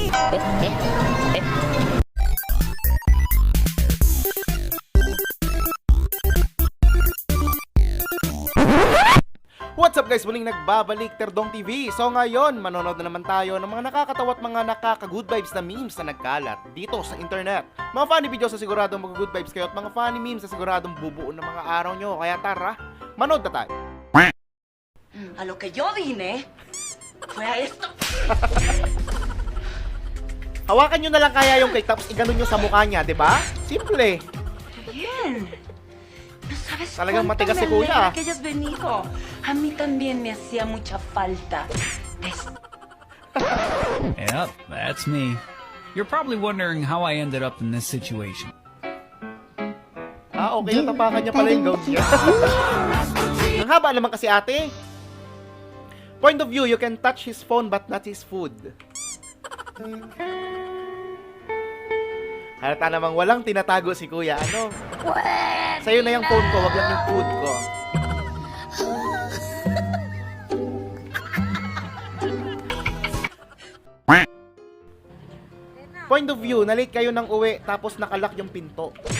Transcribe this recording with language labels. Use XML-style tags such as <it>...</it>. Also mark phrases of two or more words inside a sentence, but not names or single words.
<en>What's up guys?</en> <tl>Muling nagbabalik Terdong TV. So ngayon, manonood na naman tayo ng mga nakakatawa at mga nakaka-</tl> <en>good vibes</en> <tl>na memes na nagkalat dito sa internet. Mga</tl> <en>funny videos</en> <tl>na siguradong mag-</tl> <en>good vibes</en> <tl>kayo at mga</tl> <en>funny memes</en> <tl>na siguradong bubuo ng mga araw nyo. Kaya tara, manood na tayo.</tl> <es>A lo que yo vine fue a esto.</es> <tl>Hawakan nyo na lang kaya yung cake tapos iganon nyo sa mukha niya, di ba? Simple.</tl> <es>Bien. No sabes</es> <tl>Talagang</tl> <es>cuánto</es> <tl>matigas</tl> <es>me</es> <tl>si Kuya.</tl> <es>alegra que hayas venido. A mí también me hacía mucha falta.</es> <en>Yep, that's me. You're probably wondering how I ended up in this situation. Ah, okay.</en> <tl>Natapakan niya pala yung gowns niya. Ang haba naman kasi ate.</tl> <en>Point of view, you can touch his phone but not his food.</en> <tl>Halata namang walang tinatago si Kuya. Ano? Sa'yo na yung phone ko, wag lang yung food ko.</tl> <en>Point of view,</en> <tl>na-late kayo ng uwi tapos nakalock yung pinto.</tl>